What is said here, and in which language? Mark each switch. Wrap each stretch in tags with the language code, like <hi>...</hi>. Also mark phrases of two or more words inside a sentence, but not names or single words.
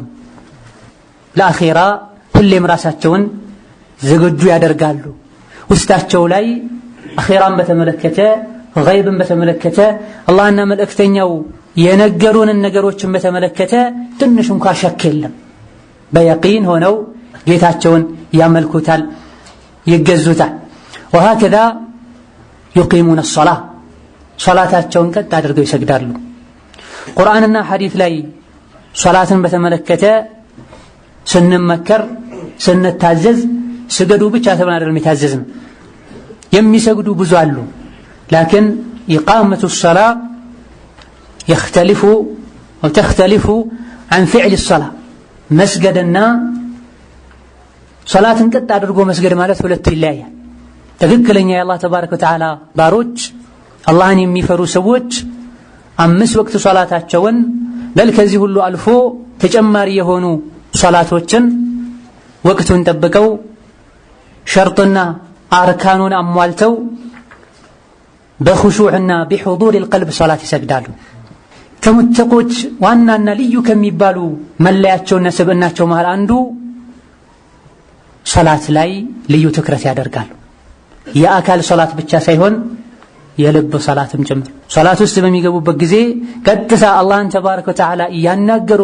<am>ለአኺራ ሁሌም ራሳቸውን ዝግጁ ያደርጋሉ። ውስጣቸው ላይ አኺራን በተመለከተ ገይብን በተመለከተ አላህና መልእክተኛው የነገሩንን ነገሮችን በተመለከተ ትንሽ እንኳን ሸክ የለም። በየቂን ሆነው ጌታቸውን ያመልኩታል፣ ይገዙታል። ወሀከዛ</am> <ar>يقيمون الصلاة</ar> <am>ሶላታቸውን ቀጥ አድርገው ይሰግዳሉ። ቁርአንና ሐዲስ ላይ ሶላትን በተመለከተ ስንመከር ስንታዘዝ ስገዱ ብቻ ተብለን አይደለም የታዘዝን። የሚሰግዱ ብዙ አሉ።</am> <ar>لكن إقامة الصلاة تختلف عن فعل الصلاة</ar> <am>መስገድና ሶላትን ቀጥ አድርጎ መስገድ ማለት ሁለቱ ይለያያል። ትክክለኛ የአላህ</am> <ar>تبارك وتعالى</ar> <am>ባሮች አላህን የሚፈሩ ሰዎች 5 ወቅት ሶላታቸውን በል ከዚህ ሁሉ አልፎ ተጨማሪ የሆኑ ሶላቶችን ወቅቱን ጠብቀው ሸርጥና አርካኑን አሟልተው በኹሹዕና</am> <ar>بحضور القلب</ar> <am>ሶላት ይሰግዳሉ። ከሙተቆች ዋናና ልዩ ከሚባሉ መለያቸውና ስብዕናቸው መሃል አንዱ ሶላት ላይ ልዩ ትኩረት ያደርጋሉ። የአካል ሶላት ብቻ ሳይሆን የልብ ሶላትም ጭምር። ሶላት ውስጥ በሚገቡበት ጊዜ ቀጥታ አላህን</am> <ar>تبارك وتعالى</ar> <am>ያናገሩ</am>